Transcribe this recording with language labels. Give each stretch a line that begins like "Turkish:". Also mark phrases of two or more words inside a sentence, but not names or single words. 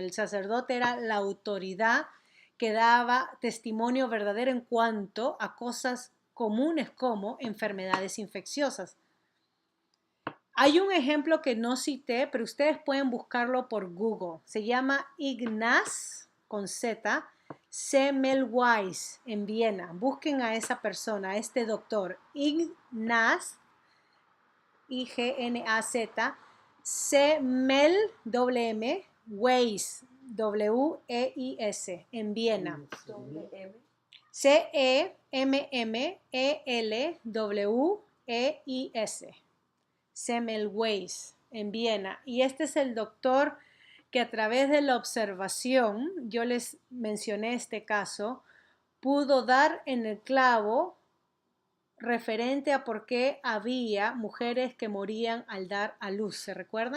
Spanish: El sacerdote era la autoridad que daba testimonio verdadero en cuanto a cosas comunes como enfermedades infecciosas. Hay un ejemplo que no cité, pero ustedes pueden buscarlo por Google. Se llama Ignaz, con Z, Semmelweis, en Viena. Busquen a esa persona, a este doctor. Ignaz, I-G-N-A-Z, Semmelweis, W-E-I-S, en Viena. C-E-M-M-E-L-W-E-I-S. Semmelweis, en Viena. Y este es el doctor que a través de la observación, yo les mencioné este caso, pudo dar en el clavo referente a por qué había mujeres que morían al dar a luz. ¿Se recuerdan?